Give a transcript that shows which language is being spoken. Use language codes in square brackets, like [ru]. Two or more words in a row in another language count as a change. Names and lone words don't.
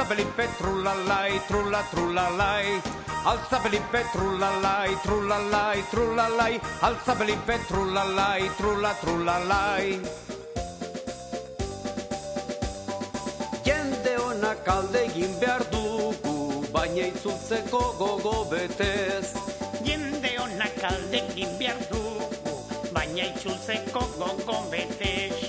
[es] Felipe, trulalai, trulalai, alza Felipe, trulalai, trulalai, trulalai, alza Felipe, trulalai, trulalai. [eu] Jende honak alde egin behar dugu, baina itzultzeko gogo betez. Jende honak alde egin behar dugu, baina itzultzeko gogo betez.